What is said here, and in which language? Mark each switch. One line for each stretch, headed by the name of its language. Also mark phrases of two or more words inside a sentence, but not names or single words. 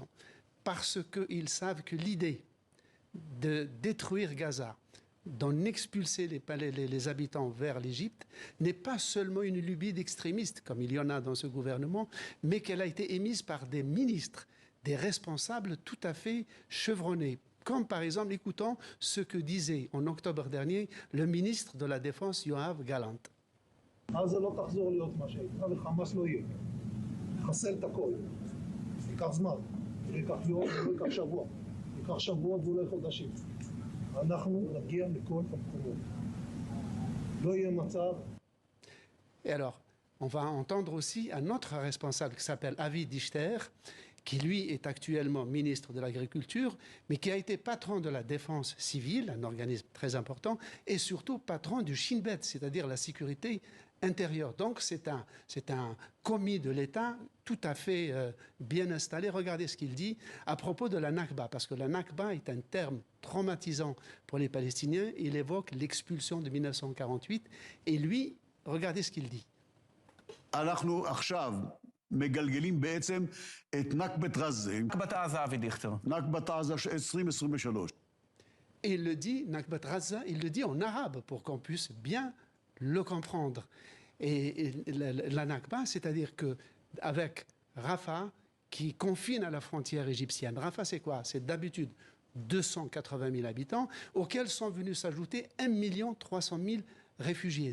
French: Parce qu'ils savent que l'idée de détruire Gaza, d'en expulser les habitants vers l'Égypte, n'est pas seulement une lubie d'extrémistes, comme il y en a dans ce gouvernement, mais qu'elle a été émise par des ministres, des responsables tout à fait chevronnés. Comme par exemple, écoutons ce que disait en octobre dernier le ministre de la Défense, Yoav Gallant.
Hebrew: ייקח יום, לא ייקח שבוע. ייקח שבועות ואולי חודשים. אנחנו נגיע לכל המקומות. לא יהיה מצב.
French: Et alors, on va entendre aussi un autre responsable qui s'appelle Avi Dichter, qui lui est actuellement ministre de l'Agriculture, mais qui a été patron de la défense civile, un organisme très important, et surtout patron du Shin Bet, c'est-à-dire la sécurité intérieure. Donc c'est un commis de l'État tout à fait bien installé. Regardez ce qu'il dit à propos de la Nakba, parce que la Nakba est un terme traumatisant pour les Palestiniens. Il évoque l'expulsion de 1948, et lui, regardez ce qu'il dit.
Hebrew: אנחנו עכשיו מגלגלים בעצם את נכבת עזה. נכבת עזה, אבי דיכטר. נכבת עזה 2023.
French: Et il le dit,
Arabic: نكبة غزة,
French: il le dit en arabe pour qu'on puisse bien le comprendre. Et la Nakba, c'est-à-dire qu'avec Rafah, qui confine à la frontière égyptienne, Rafah c'est quoi? C'est d'habitude 280 000 habitants, auxquels sont venus s'ajouter 1 300 000 réfugiés.